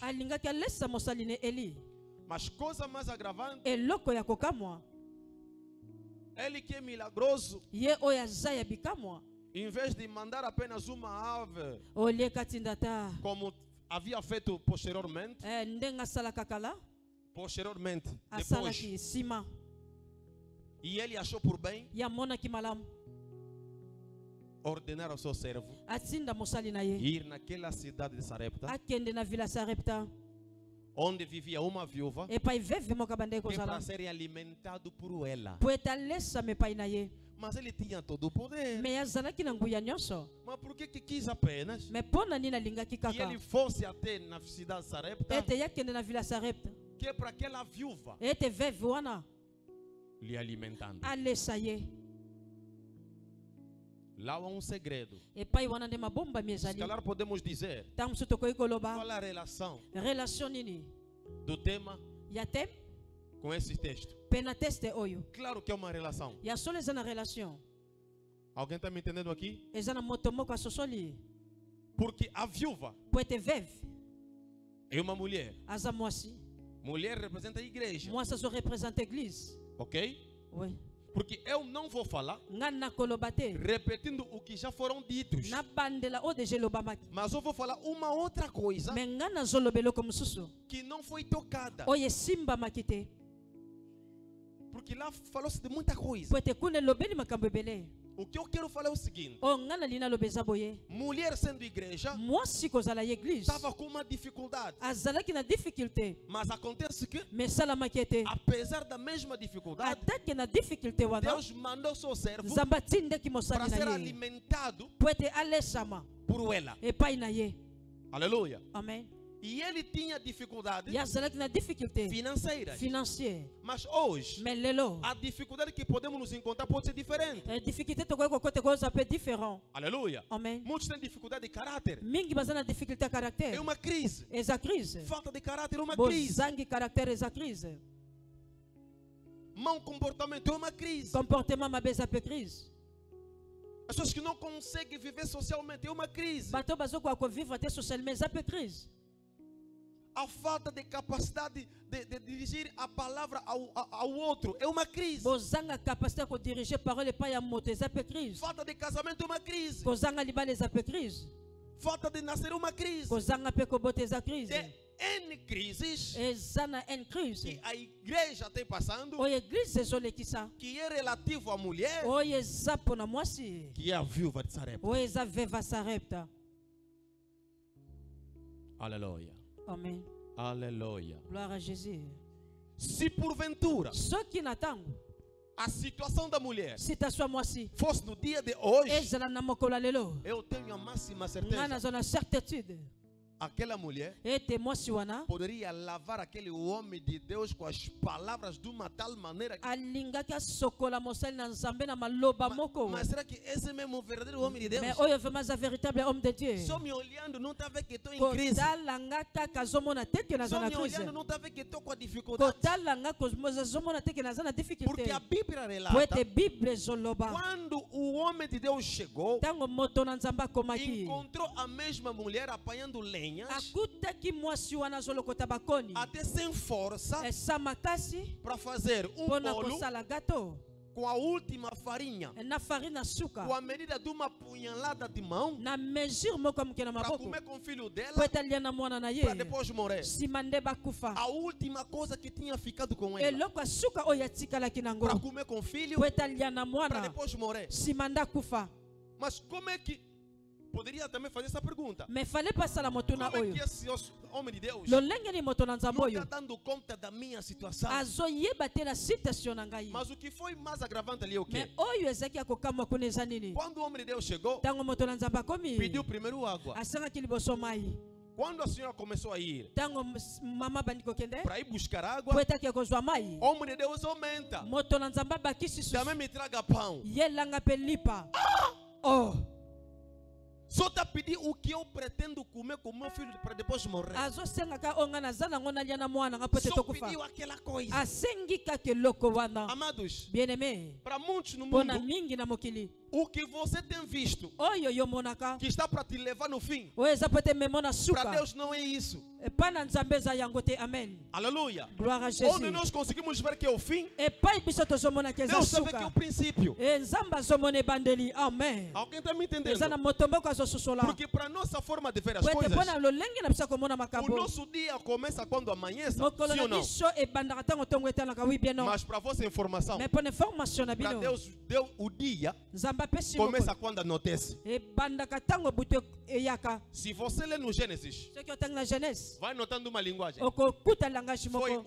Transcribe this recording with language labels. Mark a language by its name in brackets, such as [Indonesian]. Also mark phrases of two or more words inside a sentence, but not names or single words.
[Lingala] alingaki alesa mosali ne eli [Portuguese] Mas coisa mais agravante, [Lingala] eloko ya kokamwa [Portuguese] ele que é milagroso, [Lingala] ye oyo aza ya bikamwa [Portuguese] em vez de mandar apenas uma ave, [Lingala] olie kati ndata [Portuguese] como havia feito posteriormente, [Lingala] ndenge asalaka kala [Portuguese] depois, [Lingala] asalaki nsima [Portuguese] e ele achou por bem [Lingala] ye amonaki malamu [Portuguese] ordenar ao seu servo [Lingala] atinda mosali na ye [Portuguese] ir naquela cidade de Sarepta, [Lingala] akende na vila Sarepta [Portuguese] onde vivia uma viúva, [Lingala] epai veve moko abandaki [Portuguese] que é para [Lingala] kozala [Portuguese] ser alimentado por ela. [Lingala] po ete alesama epai na ye [Portuguese] Mas ele tinha todo o poder. [Lingala] me azalaki na nguya nyonso [Portuguese] Mas por que quis apenas [Lingala] me mpo na nini alingaki [Portuguese] que [Lingala] kaka [Portuguese] ele fosse até na cidade de Sarepta, [Lingala] ete ye akende na vila Sarepta [Portuguese] que é para aquela viúva [Lingala] ete veve wana [Portuguese] lhe alimentando? [Lingala] alesa ye [Portuguese] Lá há um segredo. [Lingala] epai wana nde mabombami [Portuguese] Se [Lingala] ezali [Portuguese] calhar podemos dizer [Lingala] ntango mosusu tokoki koloba [Portuguese] qual a relação [Lingala] relation nini [Portuguese] do tema [Lingala] ya teme [Portuguese] com esse texto. [Lingala] mpe na teste oyo [Portuguese] Claro que é uma relação. [Lingala] ya solo eza na relation [Portuguese] Alguém está me entendendo aqui? [Lingala] eza na moto moko asosoli [Portuguese] Porque a viúva [Lingala] po ete veve [Portuguese] é uma mulher. [Lingala] aza mwasi [Portuguese] Mulher representa a igreja, [Lingala] mwasi azorepresente église [Portuguese] ok? [Lingala] oui. [Portuguese] Porque eu não vou falar [Lingala] nga nakoloba te [Portuguese] repetindo o que já foram ditos, [Lingala] nabandela oyo deja elobamaki [Portuguese] mas eu vou falar uma outra coisa [Lingala] me nga nazoloba eloko mosusu [Portuguese] que não foi tocada. [Lingala] oyo esimbamaki te [Portuguese] Porque lá falou-se de muita coisa. [Lingala] po ete kuna elobeli makambo ebele [Portuguese] O que eu quero falar é o seguinte: [Lingala] oyo nga nalini aloba eza boye [Portuguese] mulher sendo igreja [Lingala] mwasi kozala ye église [Portuguese] estava com uma dificuldade, [Lingala] azalaki na difficulté [Portuguese] mas acontece que, [Lingala] me esalamaki ete [Portuguese] apesar da mesma dificuldade, [Lingala] atake na difficulté wana [Portuguese] Deus mandou seu servo [Lingala] nzambe atindaki [Portuguese] para [Lingala] mosali [Portuguese] ser [Lingala] na ye [Portuguese] alimentado [Lingala] po ete alesama [Portuguese] por ela. [Lingala] epai na ye [Portuguese] Aleluia. [Lingala] amen [Portuguese] E ele tinha dificuldades [Lingala] ye azalaki na difficulté [Portuguese] financeiras. [Lingala] financière. [Portuguese] Mas hoje, [Lingala] Mais lelo [Portuguese] a dificuldade que podemos nos encontrar pode ser diferente. [Lingala] difficulté tokoki kokote koza mpe différent. [Portuguese] Aleluia. [Lingala] Amen. [Portuguese] Muitos têm dificuldade de caráter. [Lingala] Mingi baza na difficulté ya [Portuguese] É [Lingala] caractère. [Portuguese] uma crise. [Lingala] Eza crise. [Portuguese] Falta de caráter é uma crise. [Lingala] Bozangi caractère eza crise. [Portuguese] Mau comportamento é uma crise. [Lingala] Comportement mabe eza mpe crise. [Portuguese] As pessoas que não conseguem viver socialmente é uma crise. [Lingala] Bato bazokoka kovivre te socialement eza mpe crise. [Portuguese] A falta de capacidade de dirigir a palavra ao outro é uma crise. [Lingala] Bozanga capacité ya kodirige parole epai ya moto eza mpe crise. [Portuguese] Falta de casamento é uma crise. [Lingala] Kozanga libala eza mpe crise. [Portuguese] Falta de nascer é uma crise. [Lingala] Kozanga mpe kobota eza crise. [Portuguese] Tem N crises [Lingala] Eza na en [Portuguese] que [Lingala] crise. [Portuguese] a igreja tem passando, [Lingala] Oyo eglise ezolekisa. [Portuguese] que é relativo à mulher, [Lingala] Oyo eza mpona mwasi. [Portuguese] que é a viúva de Sarepta. [Lingala] Oyo eza veva Sarepta. [Portuguese] Aleluia. [Lingala] Amen. [Portuguese] Aleluia. [French] Gloire à Jésus. [Portuguese] Se porventura [Lingala] Soki na ntango [Portuguese] a situação da mulher [Lingala] situation ya mwasi [Portuguese] fosse no dia de hoje, [Lingala] ezala na mokolo ya lelo, [Portuguese] eu tenho a máxima [Lingala] ngai [Portuguese] certeza, [Lingala] nazwa na certitude [Portuguese] aquela mulher [Lingala] ete mwasi wana [Portuguese] poderia lavar aquele homem de Deus com as palavras de uma tal maneira que... [Lingala] alingaki asokola mosali na nzambe na maloba moko. [Portuguese] Mas será que esse mesmo é o verdadeiro homem de Deus? [Lingala] Mais oyo vraiment eza [French] véritable homme de Dieu. [Portuguese] Só me olhando não está vendo que estou em crise. [Lingala] Kotala nga kaka azomona te ke naza [Portuguese] Só [Lingala] na [Portuguese] me [Lingala] crise. [Portuguese] olhando não está vendo que estou com a dificuldade. [Lingala] Kotala nga azomona te ke naza na difficulté. [Portuguese] Porque a Bíblia [Lingala] Po [Portuguese] relata [Lingala] ete Bible ezoloba [Portuguese] quando o homem de Deus chegou, [Lingala] ntango moto na nzambe akomaki [Portuguese] encontrou a mesma mulher apanhando lenhas, [Lingala] akutaki mwasi wana azolokota bakoni [Portuguese] até sem força, [Lingala] esa makasi [Portuguese] para fazer [Lingala] mpona [Portuguese] bolo [Lingala] kosala gato [Portuguese] com a última farinha, [Lingala] na farine na suka [Portuguese] com a medida de uma punhalada de mão, [Lingala] na mesure moko ya moke na [Portuguese] para [Lingala] maboko [Portuguese] comer com o filho dela, [Lingala] po ete alia na mwana na ye [Portuguese] para depois morrer. [Lingala] nsima nde bakufa. [Portuguese] A última coisa que tinha ficado com ela, [Lingala] eloko ya suka oyo atikalaki nango [Portuguese] para comer com o filho, [Lingala] po ete alia na [Portuguese] para [Lingala] mwana [Portuguese] depois morrer. [Lingala] nsima nde akufa. [Portuguese] Mas como é que... Poderia também fazer essa pergunta. [Lingala] Me fale pasala motuna [Portuguese] Como é [Lingala] oyo [Portuguese] que esse homem de Deus [Lingala] lolenge ni moto na nzambe [Portuguese] não [Lingala] oyo [Portuguese] está dando conta da minha situação? [Lingala] azoyeba te na situation na ngai. [Portuguese] Mas o que foi mais agravante ali é o [Lingala] Me [Portuguese] quê? [Lingala] oyo ezalaki akokamwa kuna eza nini? [Portuguese] Quando o homem de Deus chegou, [Lingala] Ntango moto na nzambe akomi [Portuguese] pediu primeiro água. [Lingala] asangaki liboso mai. [Portuguese] Quando a senhora começou a ir [Lingala] Ntango mama bandi kokende [Portuguese] para ir buscar [Lingala] po [Portuguese] água, [Lingala] ete ake kozwa mai, [Portuguese] o homem de Deus aumenta. [Lingala] moto na nzambe abakisi susu [Portuguese] Também me traga pão. [Lingala] ye langa mpe lipa. [Portuguese] Oh, Só está pedindo o que eu pretendo comer com meu filho para depois morrer. [Lingala] azosengaka oyo ngai naza nango nalia na mwana nga po ete [Portuguese] Só [Lingala] tokufa. [Portuguese] pediu aquela coisa. [Lingala] Asengi kaka eloko wana. [Portuguese] Amados, [French] Bien aimé, [Portuguese] para muitos no [Lingala] mpona [Portuguese] mundo, [Lingala] mingi na mokili [Portuguese] o que você tem visto [Lingala] oyo yomonaka [Portuguese] que está para te levar no fim, [Lingala] oyo eza po ete memo na [Portuguese] para [Lingala] suka [Portuguese] Deus não é isso. [Lingala] epai na nzambe eza yango te. Amen. [Portuguese] Aleluia. [French] Gloire à [Portuguese] Onde [French] Jésus. [Portuguese] nós conseguimos ver que é o fim, [Lingala] Epai biso tozomonaka eza [Portuguese] Deus sabe que é o [Lingala] suka. [Portuguese] princípio. [Lingala] Nzambe azomona ebandeli. Amen. [Portuguese] Alguém está me entendendo? [Lingala] eza na moto moko azososola [Portuguese] Porque para a nossa forma de ver as [Lingala] po ete [Portuguese] coisas, [Lingala] mpona lolenge na biso akomona [Portuguese] o [Lingala] makambo [Portuguese] nosso dia começa quando amanhece, [Lingala] mokolo [Portuguese] sim ou [Lingala] na [Portuguese] não? [Lingala] biso ebandaka ntango ntongo etalaka [French] wi bien non. [Portuguese] Mas para a vossa informação, [Lingala] Mais mpona information na [Portuguese] para [Lingala] bino [Portuguese] Deus, o dia [Lingala] nzambe apesi [Portuguese] começa [Lingala] mokolo [Portuguese] quando anoitece. [Lingala] ebandaka ntango butu eyaka. [Portuguese] Se você ler no Gênesis, [Lingala] soki otangi na Genèse [Portuguese] vai notando uma linguagem. [Lingala] okokuta langage [Portuguese] Foi [Lingala] moko